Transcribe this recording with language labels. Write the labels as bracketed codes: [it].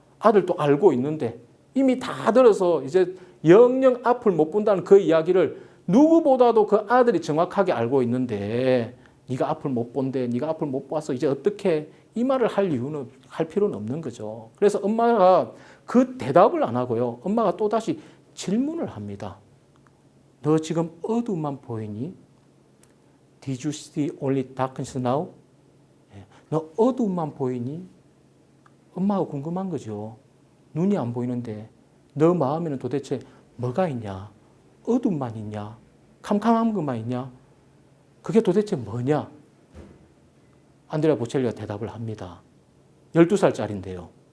[ko] 아들도 알고 있는데 이미 다 들어서 이제 영영 앞을 못 본다는 그 이야기를 누구보다도 그 아들이 정확하게 알고 있는데 네가 앞을 못 본대, 네가 앞을 못 봐서 이제 어떻게 이 말을 할 필요는 없는 거죠. 그래서 엄마가 그 대답을 안 하고요. 엄마가 또다시 질문을 합니다. 너 지금 어둠만 보이니? [en] Did you see only darkness now? [ko] 너 어둠만 보이니? 엄마가 궁금한 거죠. 눈이 안 보이는데 너 마음에는 도대체 뭐가 있냐? 어둠만 있냐? 캄캄한 것만 있냐? 그게 도대체 뭐냐? 안드레아 보첼리가 대답을 합니다. 12살짜리인데요.